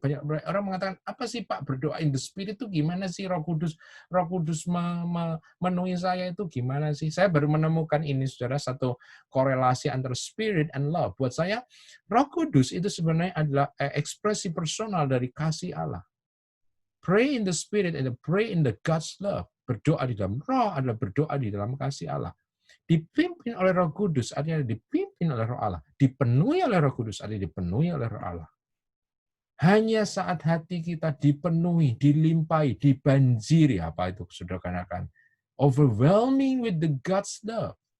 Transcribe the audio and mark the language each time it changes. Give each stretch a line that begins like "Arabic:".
Indonesian: Banyak orang mengatakan, apa sih Pak berdoa
English: in the spirit
Indonesian: itu gimana sih Roh Kudus memenuhi saya itu gimana sih? Saya baru menemukan ini, saudara, satu korelasi antara spirit and love. Buat saya, Roh Kudus itu sebenarnya adalah ekspresi personal dari kasih Allah.
English: Pray in the spirit and pray in the God's love.
Indonesian: Berdoa di dalam roh adalah berdoa di dalam kasih Allah. Dipimpin oleh Roh Kudus artinya dipimpin oleh Roh Allah. Dipenuhi oleh Roh Kudus artinya dipenuhi oleh Roh Allah. Hanya saat hati kita dipenuhi, dilimpahi, dibanjiri, apa itu saudara katakan,
English: overwhelming with the God's love.